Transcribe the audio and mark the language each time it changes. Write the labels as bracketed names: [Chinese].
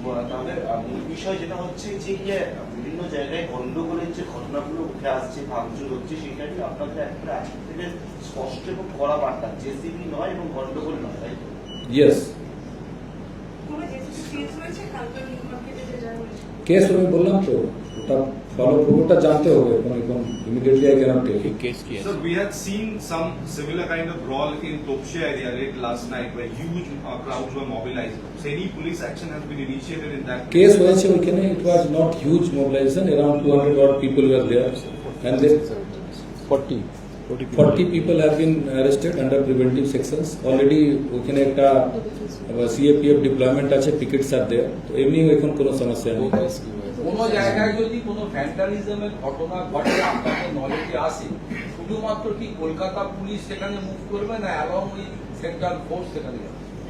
[Bangla] তাহলে মূল বিষয় যেটা হচ্ছে যে বিভিন্ন জায়গায় গন্ডগোলের যে ঘটনাগুলো উঠে আসছে, ভাঙচুর হচ্ছে, সেটা কি আপনাদের একটা আজকে থেকে স্পষ্ট এবং কড়া বার্তা, জেসিবি নয় এবং গন্ডগোল নয়, তাই তো? ইয়েস, কোনো জেসিপি সিজ হয়েছে কালকে নিউ মার্কেটে যে যা হয়েছে? কেস আমি বললাম তো, ওটা ফলো ওটা জানতে হবে, এখন immediately [English] I can't tell. Sir, we had seen some similar kind of brawl in Topshe area late last night where huge crowds were mobilized. So any police action has been initiated in that? [Bangla] Case হয়েছে ওইখানে, [English] It was not huge mobilization, around 200 odd people were there and they 40 people have been arrested under preventive sections. [Bangla] Already ওইখানে একটা CAPF deployment আছে, [English] pickets are there, [Bangla] তো এমনি এখন কোনো সমস্যা নেই। কোনো জায়গায় যদি কোনো ভ্যান্ডালিজমের ঘটনা ঘটে আপনাদের নলেজে আসে, শুধুমাত্র কি কলকাতা পুলিশ সেখানে মুভ করবে না এবং ওই সেন্ট্রাল ফোর্স সেখানে যাবে?